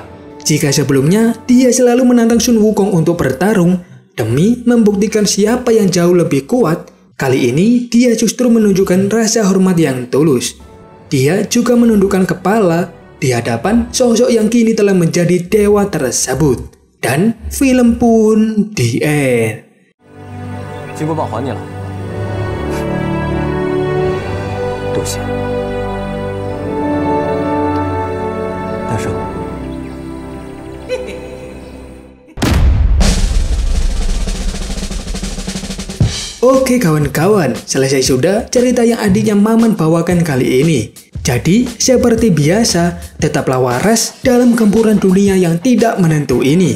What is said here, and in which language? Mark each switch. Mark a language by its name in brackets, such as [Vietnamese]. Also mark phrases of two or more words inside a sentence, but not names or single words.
[Indonesian] Jika sebelumnya dia selalu menantang Sun Wukong untuk bertarung demi membuktikan siapa yang jauh lebih kuat, kali ini dia justru menunjukkan rasa hormat yang tulus. Dia juga menundukkan kepala di hadapan sosok yang kini telah menjadi dewa tersebut. Dan film pun di end. [Chinese] 金箍棒还你了。 多谢，大圣。 [Indonesian] Oke kawan-kawan, selesai sudah cerita yang adiknya Maman bawakan kali ini. Jadi, seperti biasa, tetaplah waras dalam gempuran dunia yang tidak menentu ini.